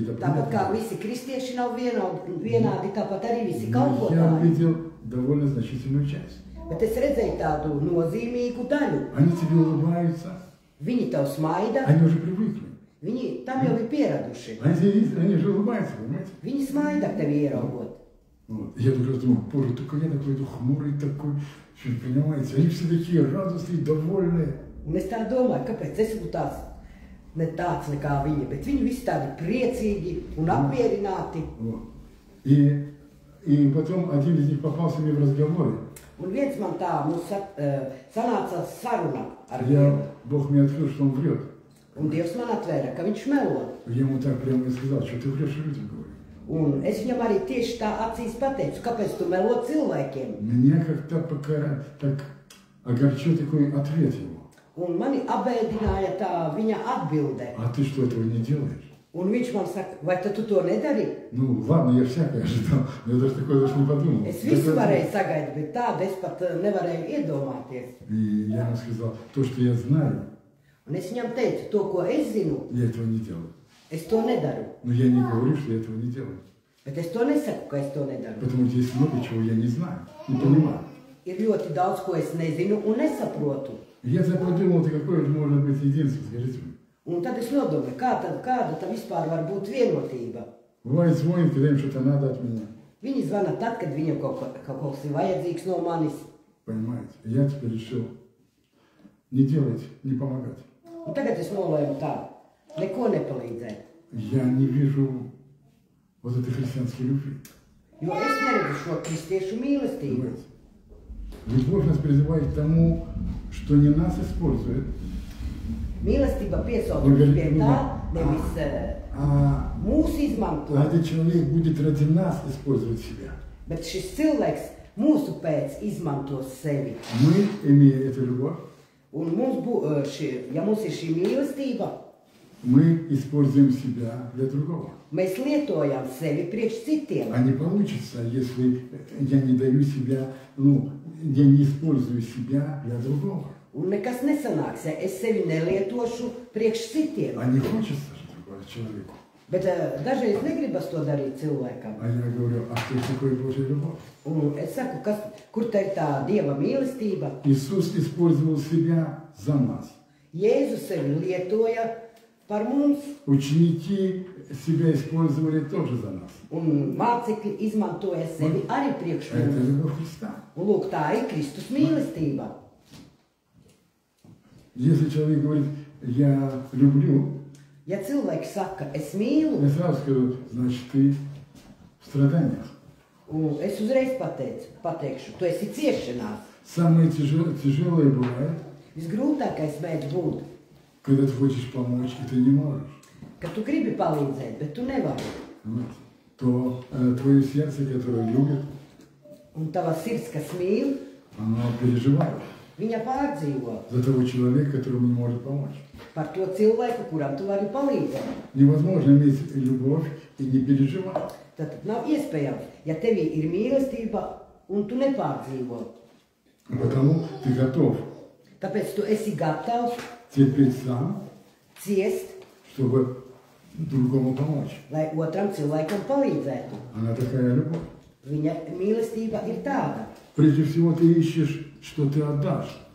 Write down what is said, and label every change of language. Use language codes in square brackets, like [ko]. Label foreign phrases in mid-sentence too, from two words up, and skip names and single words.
[ru] Это [lv] Tāpat kā [ru] понятно. [lv] visi kristieši nav vienādi, tāpat arī visi [ru] Но я [lv] kalpotāji. [ru] увидел довольно значительную часть. [lv] Bet es redzēju tādu nozīmīgu daļu. [ru] Они тебе улыбаются, [lv] Viņi tev smaida, [ru] они уже привыкли. [lv] viņi tam jau ir pieraduši. [ru] Они же улыбаются, понимаете? [lv] Viņi smaida tevi ieraugot. [ru] Вот. Я только раз думаю, боже, только я такой хмурый такой, что, понимаете, они все такие радостные, довольные. [lv] Un es tā domāju, kāpēc es būtu tāds, ne tāds nekā viņi, bet viņi visi tādi priecīgi un apmierināti. [ru] Вот. И потом один из них попался мне в разговоре. [lv] Un viens man tā mums sanāca saruna ar Dievu. [ru] Бог мне открыл, что он врет. [lv] Un Dievs man atvēra, ka viņš melo. [ru] Я ему так прямо и сказал, что ты врешь людям, говорю. [lv] Un es viņam arī tieši tā acīs pateicu, kāpēc tu melo cilvēkiem. [ru] Меня как-то пока так огорчил такой ответ его. [lv] Un mani abēdināja tā viņa atbilde. [ru] А ты что, этого не делаешь? [lv] Un viņš man saka, vai tu to nedari? [ru] Ну, ладно, я всякое ожидал, но я даже такое даже не подумал. [lv] Es visu varēju sagaidīt, bet tādu es pat nevarēju iedomāties. [ru] И я ему сказал, то, что я знаю, [lv] Un es viņam teicu, to, ko es zinu, [ru] я этого не делаю. [lv] es to nedaru. [ru] Но я не говорю, что я этого не делаю. [lv] Bet es to nesaku, ka es to nedaru. [ru] Потому что есть много чего я не знаю, не понимаю. [lv] Ir ļoti daudz, ko es nezinu un nesaprotu. [ru] Я подумал, ты какое же может быть единство, скажите мне. [lv] Un tad es nodomāju, kāda tā vispār var būt vienotība. [ru] Бывает звонит, когда им что-то надо от меня. [lv] Viņi zvana tad, kad viņam kaut kas ir vajadzīgs no manis. [ru] Понимаете? Я теперь решил не делать, не помогать. [lv] Un tagad es nolēmu tā, neko nepalīdzēt. [ru] Я не вижу вот этой христианской любви. [lv] Jo es neredzu šo kristiešu mīlestību. [ru] Понимаете? Любовь нас призывает к тому, что не нас используют, [lv] Mīlestība piesauc mums pie tā, nevis mūs izmanto, [ru] а этот человек будет ради нас использовать себя. [lv] bet šis cilvēks mūsu pēc izmantos sevi. [ru] Мы, имея эту любовь, [lv] Un ja mums ir šī mīlestība, [ru] мы используем себя для другого. [lv] mēs lietojam sevi priekš citiem. [ru] А не получится, если я не даю себя, я не использую себя для другого. [lv] Un nekas nesanāks, ja es sevi nelietošu priekš citiem. [ru] А не хочется же другого человеку. [lv] Bet dažreiz negribas to darīt cilvēkam. [ru] А я говорю, а что такое Божья любовь? [lv] Un es saku, kur te ir tā Dieva mīlestība? [ru] Иисус использовал себя за нас. [lv] Jēzus sevi lietoja par mums, [ru] Ученики себя использовали тоже за нас. [lv] un mācekļi izmantoja sevi arī priekš [ru] Это [lv] mums. [ru] любовь Христа. [lv] Un lūk, tā ir Kristus mīlestība. [ru] Если человек говорит, я люблю, [lv] Ja cilvēks saka, es mīlu, [ru] я сразу скажу, значит, ты в страданиях. [lv] un es uzreiz pateikšu, tu esi ciešanās. [ru] Самое тяжелое бывает, [lv] Visgrūtākais mēdz būt, [ru] когда ты хочешь помочь, и ты не можешь. [lv] ka tu gribi palīdzēt, bet tu nevari. [ru] То твое сердце, которое любит, [lv] Un tava sirds, kas mīl, [ru] оно переживает [lv] viņa pārdzīvo [ru] за того человека, которому не может помочь. [lv] par to cilvēku, kuram tu vari palīdzēt. [ru] Невозможно иметь любовь и не переживать. [lv] Tad nav iespējams, ja tevī ir mīlestība un tu nepārdzīvo. [ru] Потому ты готов [lv] Tāpēc tu esi gatavs [ru] терпеть сам, [lv] ciest, [ru] чтобы другому помочь. [lv] lai otram cilvēkam palīdzētu. [ru] Она такая любовь. [lv] Viņa mīlestība ir tāda, [ru] Прежде всего ты ищешь, что ты отдашь,